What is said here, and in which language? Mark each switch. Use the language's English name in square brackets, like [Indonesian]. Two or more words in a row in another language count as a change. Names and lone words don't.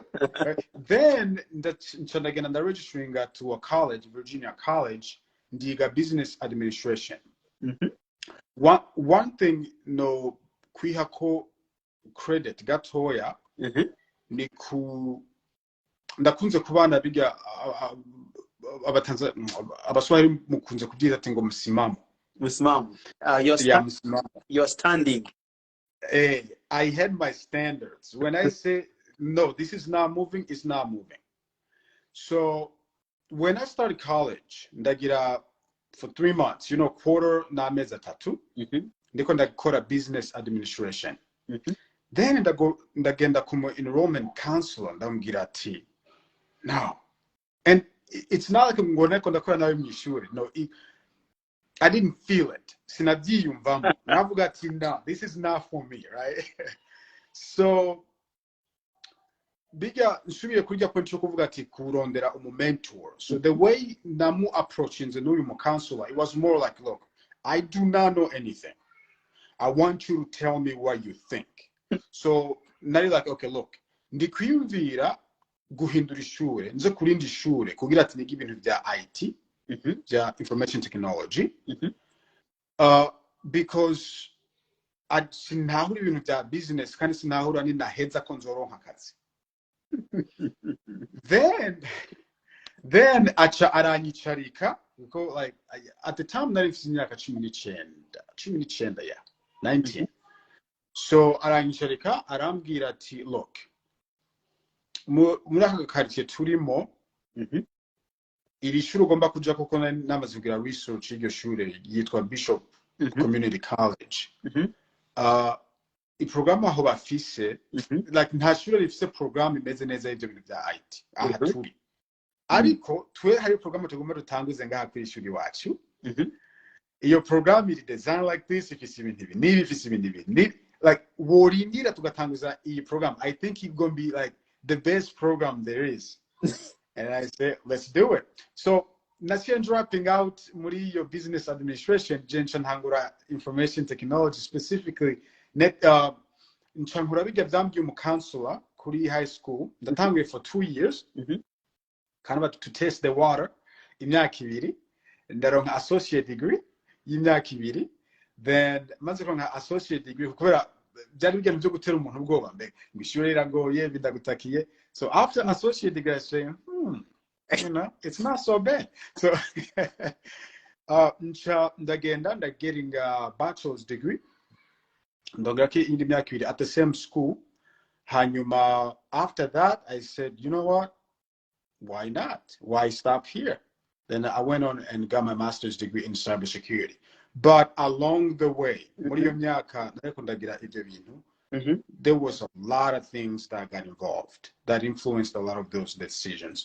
[Rundi] Then ndagenda [English] registering to a college, [Rundi] Virginia College, ndiga business administration. One thing no kwihako credit gatoya ni ndakunze kubana biga abaswahili mukunze kubyita ati ngo musimamo. [English] You're standing. I had my standards. When I say, no, this is not moving, it's not moving. So when I started college, ndagira for 3 months, quarter [Rundi] n'amezi atatu, ndiko ndakora [English] business administration. [Rundi] Then ndagenda kumu [English] enrollment counselor, [Rundi] ndamubwira ati, no. [English] And it's not like [Rundi] ngo ndiko ndakora nawe mw'ishuri. [English] No, I didn't feel it. [Rundi] Sinavyiyumvamo. Navuga ati, no, [English] this is not for me, right? [Rundi] So biga nsubiye kurya point yo kuvuga ati kurondera mentor. [English] So the way namu approaching the new counselor, it was more like, look, I do not know anything. I want you to tell me what you think. So nari like, okay, look, [Rundi] ndikwiyumvira guhindura ishure, nze kurindi ishure kugira ati nige ibintu bya IT, bya [English] information technology. [Rundi] Because sinahura ibintu bya business kandi sinahura ni naheza ko nzoronka akazi. Then acha aranyicarika because like [English] at the time [Rundi] nari mfite imyaka 19 yeah 19. So aranyicarika arambwira ati, [English] look, [Rundi] muri aka quartier turimo, iri shuri ugomba kuja kuko namaze kugira research y'iryo shure yitwa Bishop Community College. Iprogramu aho bafise, like nta shure rifise programu imeze neza y'ivyo bintu bya IT aha turi. Ariko twe hari programu tugomba dutanguze ngaha kuri ishuri iwacu. Iyo programu iri [English] design like this, [Rundi] ifise ibintu ibi nibi, ifise ibintu ibi, like worindira tugatanguza iyi program. [English] I think it's gonna be like the best program there is. And I said, let's do it. So nasiye dropping out muri your business administration, [Rundi] jencha ntangura [English] information technology, specifically [Rundi] nchankura bijya vyambye mu [English] counselor kuri high school. [Rundi] Ndatanguye [English] for 2 years. Kind of to test the water. [Rundi] Imyaka ibiri ndaronka [English] associate degree [Rundi] y'imyaka ibiri. Then maze kuronka [English] associate degree [Rundi] kubera byari bigenda byo gutera umuntu ubwoba mbe ngishuri iragoye bidagutakiye. [English] So after associate degree I say, it's not so bad. So ndagenda getting a bachelor's degree. [Rundi] Ndongera indi myaka ibiri [English] at the same school. Hanyuma after that I said, you know what? Why not? Why stop here? Then I went on and got my master's degree in cybersecurity. But along the way, there was a lot of things that got involved that influenced a lot of those decisions.